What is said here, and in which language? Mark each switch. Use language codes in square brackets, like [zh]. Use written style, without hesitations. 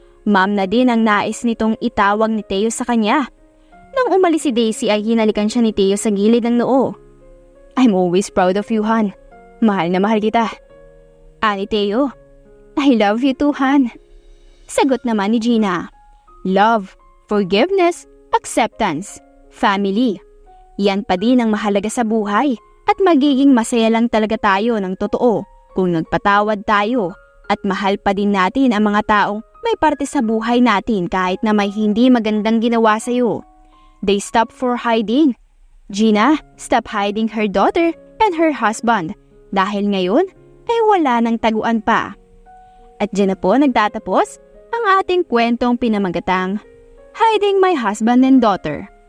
[tl] Ma'am na din ang nais nitong itawag ni Teo sa kanya. Nang umalis si Daisy ay hinalikan siya ni Teo sa gilid ng noo. [en] "I'm always proud of you, Han. [tl] Mahal na mahal kita." [en] Ani Teo, "I love you too, Han." [tl] Sagot naman ni Gina, [en] "Love, forgiveness, acceptance, family. [tl] Yan pa din ang mahalaga sa buhay at magiging masaya lang talaga tayo ng totoo kung nagpatawad tayo at mahal pa din natin ang mga taong may parte sa buhay natin kahit na may hindi magandang ginawa sa'yo." [en] They stopped for hiding. Gina stopped hiding her daughter and her husband [tl] dahil ngayon ay wala nang taguan pa. At dyan na po nagtatapos ang ating kwentong pinamagatang Hiding My Husband and Daughter.